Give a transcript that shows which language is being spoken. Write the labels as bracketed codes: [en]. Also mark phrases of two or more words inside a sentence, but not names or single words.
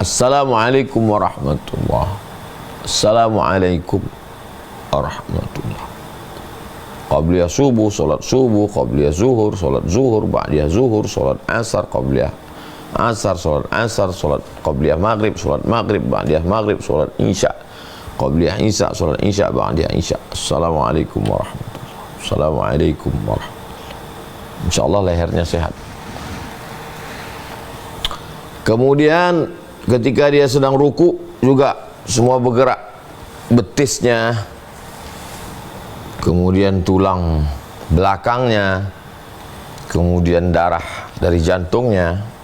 [ar] السلام عليكم ورحمة الله. السلام عليكم ورحمة الله. [id] Qabliyah subuh, salat subuh, qabliyah zuhur, salat zuhur, ba'diyah zuhur, salat asar, qabliyah asar, salat asar, salat qabliyah maghrib, salat maghrib, ba'diyah maghrib, salat isya, qabliyah isya, salat isya, ba'diyah isya. [ar] السلام عليكم ورحمة الله. السلام عليكم ورحمة الله. [id] Insyaallah lehernya sehat. Kemudian ketika dia sedang ruku juga semua bergerak, betisnya, kemudian tulang belakangnya, kemudian darah dari jantungnya.